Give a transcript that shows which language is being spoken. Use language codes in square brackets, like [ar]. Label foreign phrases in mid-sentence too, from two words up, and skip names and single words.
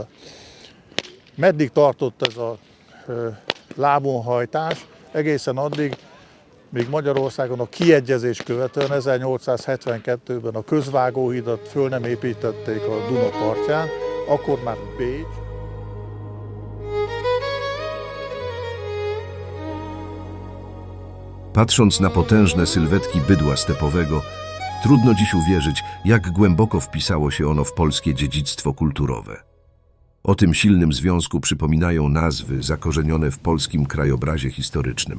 [hu] Meddig tartott ez a lábonhajtás? Egészen addig, míg Magyarországon a kiegyezés követően 1872-ben a közvágóhidat föl nem építették a Duna partján, akkor már Bécs. [pl] Patrząc na potężne sylwetki bydła stepowego, trudno dziś uwierzyć, jak głęboko wpisało się ono w polskie dziedzictwo kulturowe. O tym silnym związku przypominają nazwy zakorzenione w polskim krajobrazie historycznym.